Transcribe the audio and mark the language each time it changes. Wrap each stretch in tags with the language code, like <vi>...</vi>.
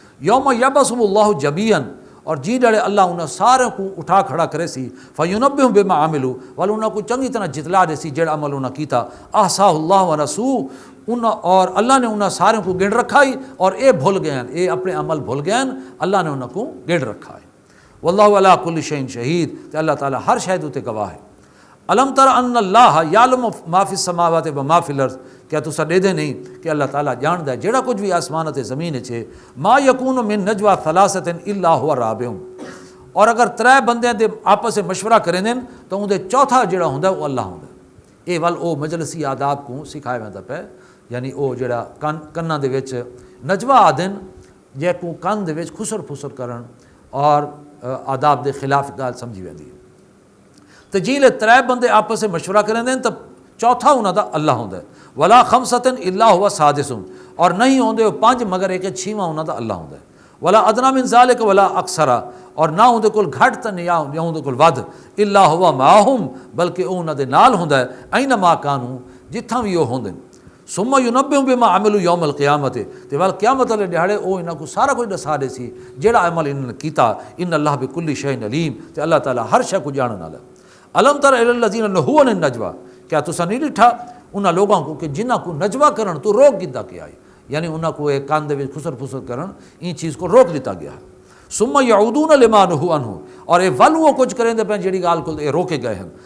<ar>یوم یبعثہم اللہ جمیعا،</ar> <skr>اور جی ڈڑے اللہ انہاں سارے کو اٹھا کھڑا کرے سی.</skr> <ar>فینبئہم بما عملوا،</ar> <skr>والا انہاں کو چنگی طرح جتلا دے سی جڑا عمل انہاں کیتا.</skr> <ar>احصاہ اللہ ونسوہ،</ar> <skr>اور اللہ نے انہاں سارے کو گن رکھا ہی، اور اے بھول گئے ہیں، اے اپنے عمل بھول گئے ہیں، اللہ نے انہاں کو گن رکھا ہے.</skr> <ar>واللہ علی کل شیء شہید،</ar> <skr>تے اللہ تعالیٰ ہر شے تے گواہ ہے.</skr> <ar>الم تر ان اللہ یعلم ما فی السماوات و ما فی الارض،</ar> <skr>کیا تسا دے دے نہیں کہ اللہ تعالیٰ جاندا ہے جڑا کچھ بھی آسمان تے زمین وچ ہے.</skr> <ar>ما یکون من نجوا ثلاثۃ الا هو رابعہم،</ar> <skr>اور اگر ترے بندے دے آپس میں مشورہ کریں دین تو اون دے چوتھا جڑا ہوندا وہ اللہ ہوندا. اے ول او مجلسی آداب کو سکھایا ویندا پے، یعنی او جڑا کناں دے وچ نجوا آدن جے کو کان دے وچ خسر پھسر کرن اور آداب دے خلاف گال سمجھی ویندی ہے. تو جیلے ترے بندے آپس سے مشورہ کریں دیں تو چوتھا انہوں دا اللہ ہوندا ہے.</skr> <ar>ولا خمسۃ الا هو سادسہم،</ar> <skr>اور نہیں ہوندے وہ پانچ مگر ایک چھواں انہوں دا اللہ ہوندا ہے.</skr> <ar>ولا ادنی من ذالک ولا اکثر،</ar> <skr>اور نہ ہوندے کول گھٹ تے نہ ہوندے کول ود.</skr> <ar>الا هو معہم،</ar> <skr>بلکہ او انہاں دے نال ہوندا ہے.</skr> <ar>اینما کانوا،</ar> <skr>جتھاں بھی وہ ہوندے.</skr> <ar>ثم ینبئہم بما عملوا یوم القیامت،</ar> <skr>تے ول قیامت والے دیہاڑے او انہاں کو سارا کچھ دسا دے سی جیڑا عمل انہاں نے کیتا.</skr> <ar>ان اللہ بکل شیء علیم،</ar> <skr>تے اللہ تعالیٰ ہر شے کو جانن والا ہے.</skr> <ar>الم تر الی الذین نہوا عن النجوی،</ar> <skr>کیا تسا نہیں ڈٹھا انہاں لوگوں کو کہ جنہاں کو نجوا کرن تو روک دیتا گیا ہے، یعنی انہاں کو ایک کان دے وچ خسر پھسر کرن این چیز کو روک دیتا گیا ہے.</skr> <ar>ثم یعودون لما نہوا عنہ،</ar> <skr>اور اے ول وہ کچھ کریں دے پے جڑی گال کو اے روکے گئے ہیں.</skr>